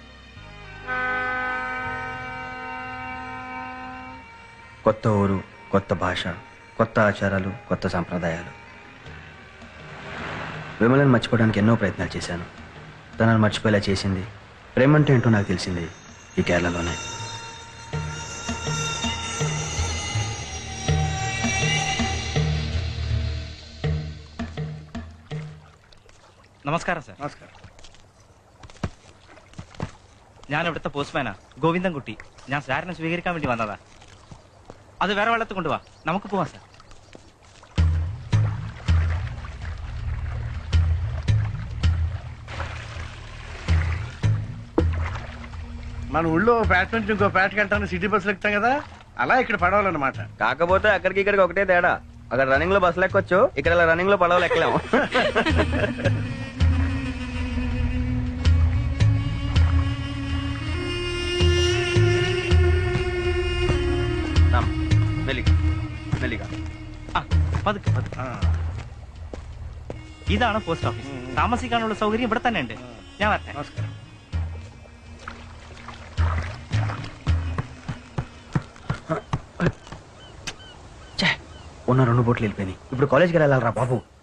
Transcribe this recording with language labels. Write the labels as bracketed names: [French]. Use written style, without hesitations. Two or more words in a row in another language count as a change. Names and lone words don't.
[Telugu] కొత్త ఊరు, కొత్త భాష, కొత్త ఆచారాలు, కొత్త సాంప్రదాయాలు. విమలను మర్చిపోవడానికి ఎన్నో ప్రయత్నాలు చేశాను. తనను మర్చిపోయేలా చేసింది, ప్రేమంటే ఏంటో నాకు తెలిసింది ఈ కేరళలోనే. [Malayalam] നമസ്കാരം സാർ. നമസ്കാരം. ഞാൻ ഇവിടുത്തെ പോസ്റ്റ്മാനാ, ഗോവിന്ദൻകുട്ടി. ഞാൻ സാറിനെ സ്വീകരിക്കാൻ വേണ്ടി വന്നതാ. അത് വേറെ വെള്ളത്തിൽ കൊണ്ടുവാ, നമുക്ക് പോവാം സാർ. [Telugu] మన ఊళ్ళో పేట నుంచి ఇంకో పేటకి వెళ్ళడానికి సిటీ బస్సులు ఎక్కుతాం కదా, అలా ఇక్కడ పడవాలన్నమాట. కాకపోతే అక్కడికి ఇక్కడికి ఒకటే తేడా. అక్కడ రన్నింగ్ లో బస్సులు ఎక్కొచ్చు, ఇక్కడ రన్నింగ్ లో పడవలు ఎక్కలేము. [Malayalam] മെല്ലിക. പതുക്കെ പതുക്കെ. ഇതാണ് [English] post office. [Malayalam] താമസിക്കാനുള്ള സൗകര്യം ഇവിടെ തന്നെ ഉണ്ട്. ഞാൻ വരട്ടെ. [Telugu] నమస్కారం. ఉన్న 2 బోట్లు వెళ్ళిపోయినాయి. ఇప్పుడు కాలేజ్కి వెళ్ళాలరా బాబు.